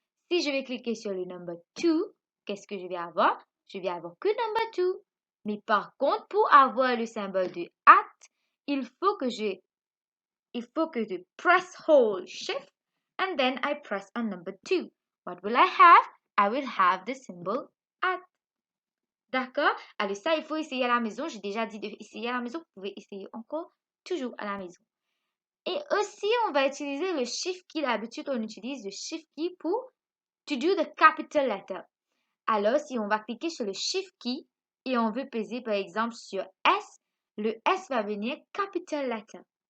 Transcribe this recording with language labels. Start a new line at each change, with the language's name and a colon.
French: Si je vais cliquer sur le number 2, qu'est-ce que je vais avoir? Je vais avoir que number 2. Mais par contre, pour avoir le symbole de at, il faut que je
English: press hold shift and then I press on number 2. What will I have? I will have the symbol at.
French: D'accord? Alors ça, il faut essayer à la maison. J'ai déjà dit d'essayer à la maison. Vous pouvez essayer encore, toujours à la maison. Et aussi, on va utiliser le shift key. D'habitude, on utilise le shift key pour
English: to do the capital letter.
French: Alors, si on va cliquer sur le shift key et on veut peser, par exemple, sur S, le S va venir capital letter.